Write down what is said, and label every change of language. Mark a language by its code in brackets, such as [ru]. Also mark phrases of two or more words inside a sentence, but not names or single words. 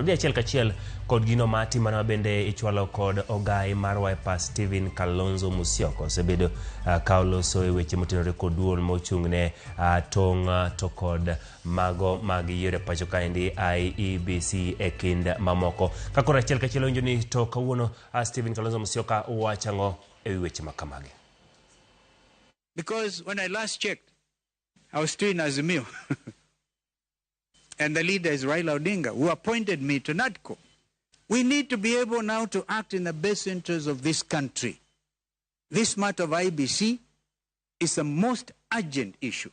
[luo] Di achiel kachiel kod gino mati mana bende ichwalo kod ogai mar Wiper Stephen Kalonzo Musyoka sebedo ka oloso e weche motenore kod duol mochung'ne tong' to kod mago mag yiero pacho kaendi IEBC e kind mamoko. Kakoro achiel kachiel onjo ni to kawuono Stephen Kalonzo Musyoka wachang'o e weche makamagi. [en] Because when I last checked, I was still in Azimio. And the leader is Raila Odinga, who appointed me to NADCO. We need to be able now to act in the best interest of this country. This matter of IBC is the most urgent issue.